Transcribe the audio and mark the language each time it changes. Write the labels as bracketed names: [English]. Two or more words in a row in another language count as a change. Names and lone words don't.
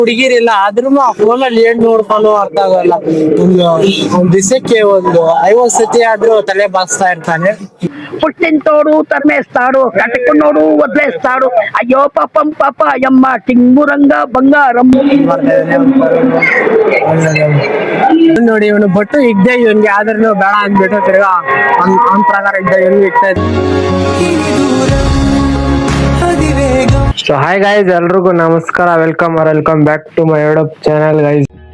[Kannada] ಹುಡುಗಿರಿಲ್ಲ ಆದ್ರೂ ಆ ಫೋನ್ ಅಲ್ಲಿ ಏನ್ ನೋಡ್ಕೊಂಡು ಅರ್ಥ ಆಗಲ್ಲ. ಒಂದ್ ದಿವಸಕ್ಕೆ ಒಂದು 50 ಸತಿ ಆದ್ರೂ ತಲೆ ಬಾಚ್ತಾ ಇರ್ತಾನೆ. [Telugu] పుట్టింటోడు తరిమేస్తాడు, కట్టుకున్నోడు వదిలేస్తాడు. అయ్యో పాపం పాప అయ్యమ్మ టింగురంగా బంగారం. [Kannada] ನೋಡಿ ಇವನು ಬಟ್ಟು ಇದ್ದೆ ಇವನ್ಗೆ ಆದ್ರೂ ಬೇಡ ಅಂದ್ಬಿಟ್ಟು ತಿರ್ಗಾ ಅವ್ನ ಪ್ರಕಾರ ಇದ್ದ ಇವನ್ಗೆ ಇಟ್ಟ. [English] so hi guys, [Kannada] ಎಲ್ರಿಗೂ ನಮಸ್ಕಾರ, [English] welcome back to my YouTube channel guys.